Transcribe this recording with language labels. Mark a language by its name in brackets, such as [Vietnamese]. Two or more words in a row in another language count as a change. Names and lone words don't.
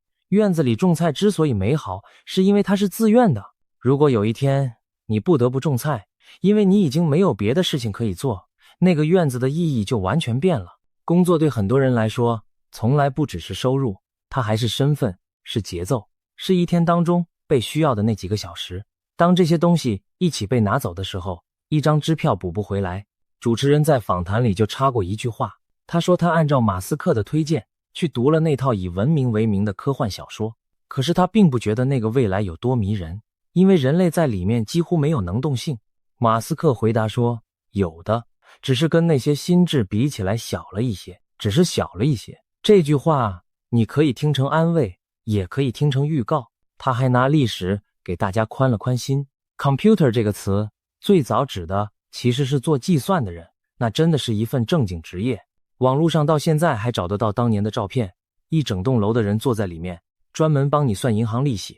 [Chinese] 院子裡種菜之所以美好，是因為它是自願的。如果有一天你不得不種菜，因為你已經沒有別的事情可以做，那個院子的意義就完全变了。工作对很多人来說，從來不只是收入，它還是身份，是節奏，是一天當中被需要的那幾個小時。當這些東西一起被拿走的時候，一張支票補不回來。主持人在訪談裡就插過一句話，他說他按照馬斯克的推薦去讀了那套以文明為名的科幻小說，可是他並不覺得那個未來有多迷人，因為人類在裡面幾乎沒有能動性。馬斯克回答說，有的，只是跟那些心智比起來小了一些。只是小了一些。這句話你可以聽成安慰，也可以聽成預告。他還拿歷史給大家寬了寬心。Computer 這個詞最早指的其實是做計算的人，那真的是一份正經職業。網絡上到現在還找得到當年的照片，一整棟樓的人坐在裡面，專門幫你算銀行利息。